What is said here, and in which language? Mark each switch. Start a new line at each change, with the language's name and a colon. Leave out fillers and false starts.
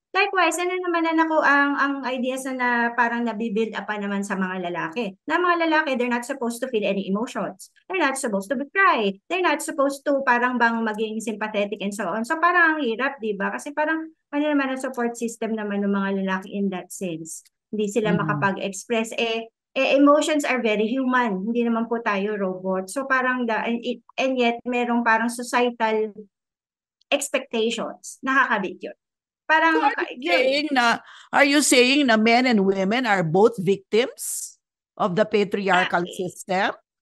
Filipino: Likewise, ano naman ang ideas na parang nabibuild up pa naman sa mga lalaki. Na mga lalaki,
English: they're not supposed to feel any emotions. They're not supposed to cry. They're not supposed to
Filipino: parang bang maging
English: sympathetic and so on.
Filipino: So parang ang hirap, di ba? Kasi parang ano naman ang
English: support system
Filipino: naman ng mga lalaki
English: in that sense.
Filipino: Hindi sila Mhm. makapag-express.
English: Emotions are very human.
Filipino: Hindi naman po tayo robot. So parang and yet merong parang
English: societal expectations.
Filipino: Nakakabit yun. So Parang yun.
English: are you saying na men and women are both victims of the patriarchal system?